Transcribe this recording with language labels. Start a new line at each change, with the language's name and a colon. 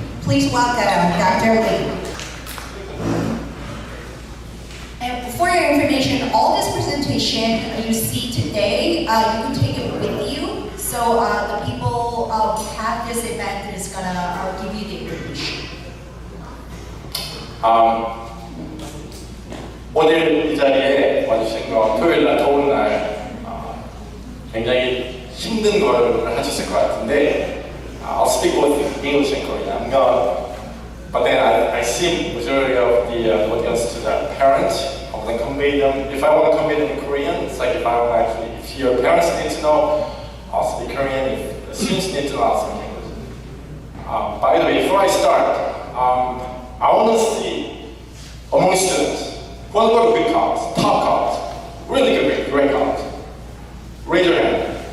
English: Please welcome Dr. Lee. And for your information, all this presentation you see today, you can take it with you. So the people who have this event is going to give you the information.
Korean: 오늘 이 자리에 와주신 거 토요일날 더운 날 굉장히 힘든 걸 하셨을 것 같은데
English: I'll speak both English and Korean. But then I see majority of the audience to the parents. I want to convey them. If I want to convey them in Korean, it's like if your parents need to know, I'll speak Korean. If the students need to know, I'll speak English. By the way, before I start, I want to see among students who want to go to good colleges, top colleges, really good, great colleges. Raise your hand.